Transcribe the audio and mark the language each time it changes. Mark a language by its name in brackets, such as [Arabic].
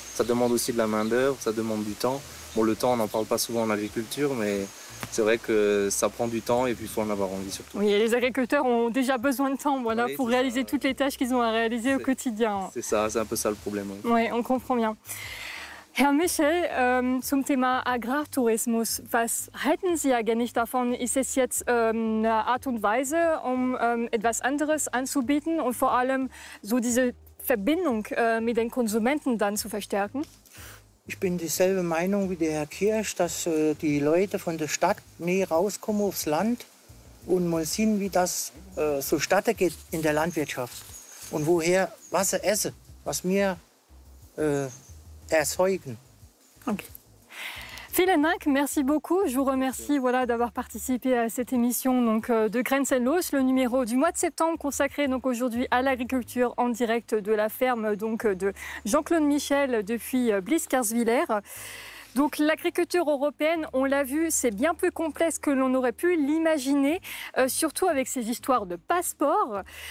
[French] Ça demande aussi de la main-d'œuvre, ça demande du temps. Bon, le temps, on n'en parle pas souvent en agriculture, mais c'est vrai que ça prend du temps et puis il faut en avoir envie surtout. Oui, et les agriculteurs ont déjà besoin de temps, voilà, oui, pour réaliser toutes les tâches qu'ils ont à réaliser au quotidien. C'est ça, c'est un peu ça le problème. Oui, ouais, on comprend bien. [German] Herr Michel, zum Thema Agrartourismus, was halten Sie eigentlich davon? Ist es jetzt eine Art und Weise, etwas anderes anzubieten und vor allem so diese Verbindung mit den Konsumenten dann zu verstärken? Ich bin dieselbe Meinung wie der Herr Kirsch, dass die Leute von der Stadt mehr rauskommen aufs Land und mal sehen, wie das so statt geht in der Landwirtschaft und woher was sie essen, was wir erzeugen. Okay. Vielen Dank, [French] merci beaucoup. Je vous remercie, voilà, d'avoir participé à cette émission donc, de Grenzenlos, le numéro du mois de septembre consacré donc, aujourd'hui à l'agriculture en direct de la ferme donc, de Jean-Claude Michel depuis Blies-Carswiller. Donc l'agriculture européenne, on l'a vu, c'est bien plus complexe que l'on aurait pu l'imaginer, surtout avec ces histoires de passeports.